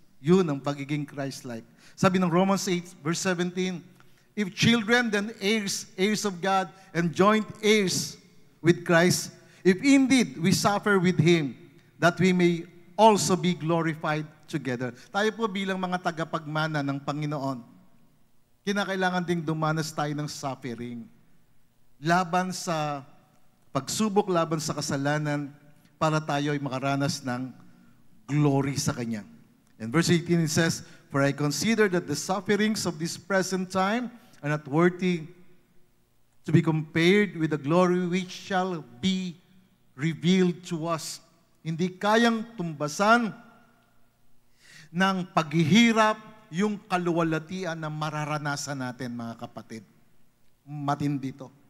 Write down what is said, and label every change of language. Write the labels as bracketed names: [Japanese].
[Filipino] Yun ang pagiging Christ-like. Sabi ng [English] Romans 8, verse 17, if children, then heirs, heirs of God, and joint heirs with Christ, if indeed we suffer with Him, that we may also be glorified together. [Filipino] Tayo po bilang mga tagapagmana ng Panginoon, kinakailangan ding dumanas tayo ng suffering. Laban sa pagsubok, laban sa kasalanan, para tayo ay makaranas ng glory sa Kanya. [English] In verse 18 it says, for I consider that the sufferings of this present time are not worthy to be compared with the glory which shall be revealed to us. [Filipino] Hindi kayang tumbasan ng paghihirap yung kaluwalhatian na mararanasan natin, mga kapatid. Matindi to.